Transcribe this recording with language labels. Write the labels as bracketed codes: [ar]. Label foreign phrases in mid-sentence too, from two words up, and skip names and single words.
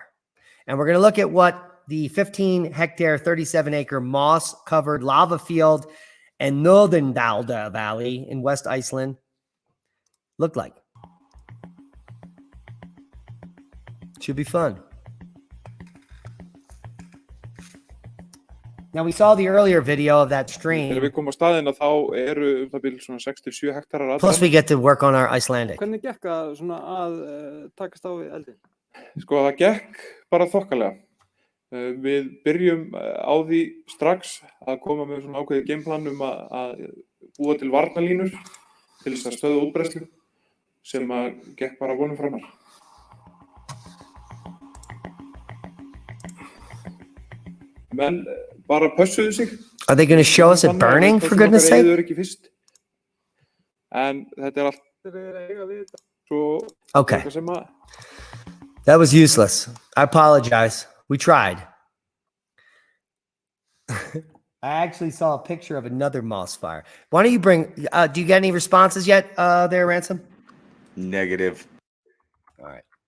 [en] And we're going to look at what the 15-hectare, 37-acre moss-covered lava field and Geldingadalir Valley in West Iceland look like. Should be fun. Now, we saw the earlier video of that stream. [is] Þegar við komum á staðinn þá eru það bil svona 6-7 hektarar alls. [en] Plus we get to work on our Icelandic. [is] Hvernig gekk að takast á við eldinn? Sko, það gekk bara þokkalega. Við byrjum á því strax að koma með svona ákveðið gameplan að búa til varnarlínur til þess að stöðva útbreiðslu sem að gekk bara vonum framar. Menn bara pössuðu sig. [en] Are they going to show us it burning, for goodness sake? [is] En þetta allt svo okay. Sem að [en] That was useless. I apologize. We tried. I actually saw a picture of another moss fire. Why don't you bring, do you get any responses yet there, Ransom? Negative. All right.